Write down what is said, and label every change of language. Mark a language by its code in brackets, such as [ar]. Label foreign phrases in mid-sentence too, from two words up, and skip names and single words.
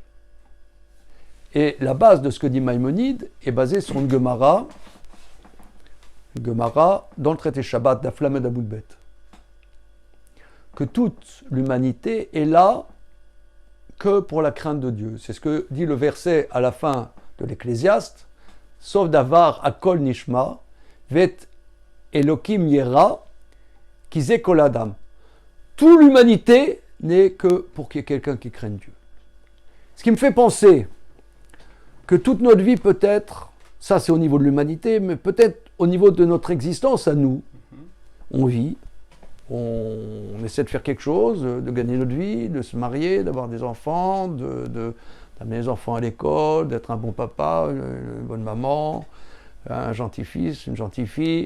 [fr] Et la base de ce que dit Maïmonide est basée sur une Gemara dans le traité Shabbat d'Aflamed Aboudbet. Que toute l'humanité est là que pour la crainte de Dieu. C'est ce que dit le verset à la fin de l'Ecclésiaste, [he] סוף דבר הכל נשמע, ואת האלהים ירא, כי זה כל האדם. [fr] Toute l'humanité n'est que pour qu'il y ait quelqu'un qui craigne Dieu. Ce qui me fait penser que toute notre vie peut être, ça c'est au niveau de l'humanité, mais peut-être au niveau de notre existence à nous. On vit, on essaie de faire quelque chose, de gagner notre vie, de se marier, d'avoir des enfants, d'amener les enfants à l'école, d'être un bon papa, une bonne maman, un gentil fils, une gentille fille.